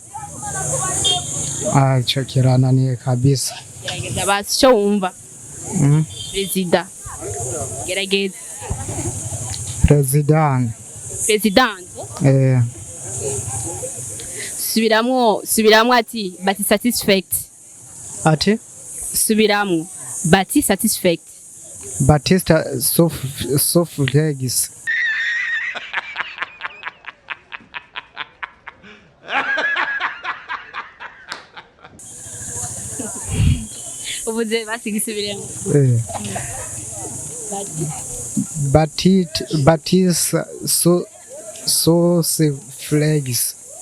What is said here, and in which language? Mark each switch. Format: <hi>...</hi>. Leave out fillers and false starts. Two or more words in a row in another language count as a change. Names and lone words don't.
<rn>Ico kirananiye kabisa. Gerageza basi cyo wumva. President. Gerageza. President. President. Subiramwo ati</rn> <en>but satisfied.</en> <rn>Ati? Subiramwo</rn> <en>but satisfied.</en> <rn>Batista Soflegis. Ubuze basigisubiremo. Batista Soflegis.</rn>